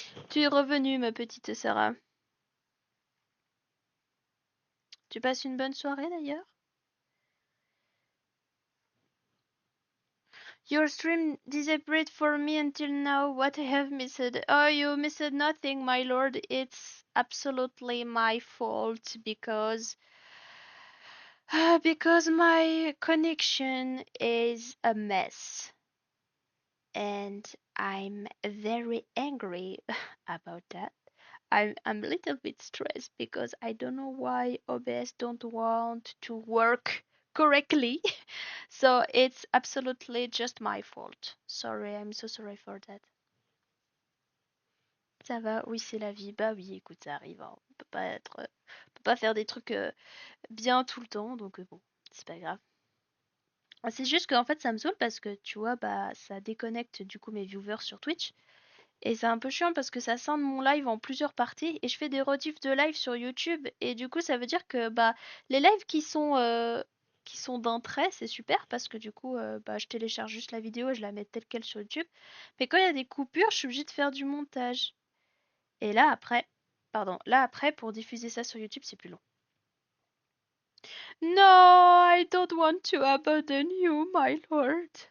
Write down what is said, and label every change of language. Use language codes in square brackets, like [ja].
[fr] Tu es revenue, ma petite Sarah. Tu passes une bonne soirée d'ailleurs? [en] Your stream disappeared for me until now. What I have missed? Oh, you missed nothing, my lord. It's absolutely my fault because my connection is a mess. And I'm very angry about that. I'm a little bit stressed because I don't know why OBS don't want to work correctly. So it's absolutely just my fault. Sorry, I'm so sorry for that. [fr] Ça va, oui, c'est la vie. Bah oui, écoute, ça arrive, hein. On peut pas faire des trucs bien tout le temps, donc bon, c'est pas grave. C'est juste qu'en fait, ça me saoule parce que tu vois, bah ça déconnecte du coup mes viewers sur Twitch. Et c'est un peu chiant parce que ça scinde mon live en plusieurs parties et je fais des rediffs de live sur YouTube et du coup ça veut dire que bah les lives qui sont d'un trait c'est super parce que du coup bah je télécharge juste la vidéo et je la mets telle quelle sur YouTube. Mais quand il y a des coupures, je suis obligée de faire du montage. Et là après pour diffuser ça sur YouTube c'est plus long. [en] No, I don't want to abandon you, my lord.